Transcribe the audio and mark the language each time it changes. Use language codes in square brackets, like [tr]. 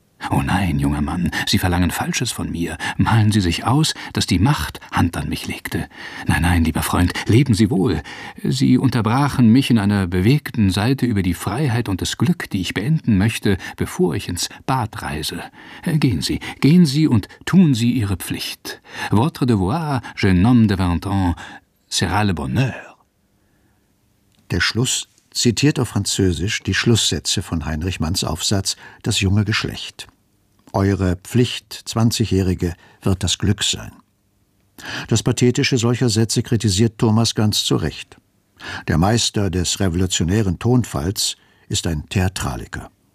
[de] Oh nein, junger Mann, Sie verlangen Falsches von mir. Malen Sie sich aus, dass die Macht Hand an mich legte. Nein, nein, lieber Freund, leben Sie wohl. Sie unterbrachen mich in einer bewegten Seite über die Freiheit und das Glück, die ich beenden möchte, bevor ich ins Bad reise. Gehen Sie und tun Sie Ihre Pflicht. [fr] Votre devoir, jeune homme de 20 ans, sera le bonheur. [de] Der Schluss zitiert auf Französisch die Schlusssätze von Heinrich Manns Aufsatz »Das junge Geschlecht«. Eure Pflicht, 20-Jährige, wird das Glück sein. Das Pathetische solcher Sätze kritisiert Thomas ganz zu Recht. Der Meister des revolutionären Tonfalls ist ein Theatraliker.